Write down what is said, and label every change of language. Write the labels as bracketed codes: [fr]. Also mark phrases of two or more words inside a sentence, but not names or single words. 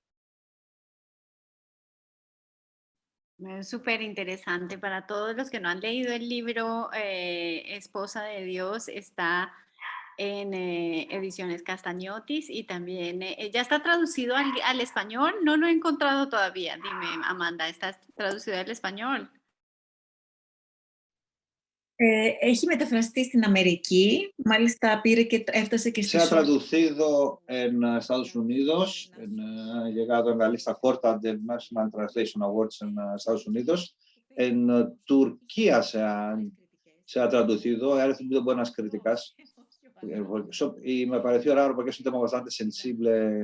[es] Es súper interesante. Para todos los que no han leído el libro, Esposa de Dios, está en Ediciones Castagnotis y también ya está traducido al español. No lo he encontrado todavía. Dime, Amanda, ¿está traducido al español? [el] Έχει μεταφραστεί στην Αμερική, μάλιστα πήρε και έφτασε και [es] Se ha traducido en Estados Unidos, ha llegado en la lista corta de National Translation Awards en Estados Unidos. En Turquía se ha traducido, ha recibido buenas críticas y me pareció raro porque es un tema bastante sensible.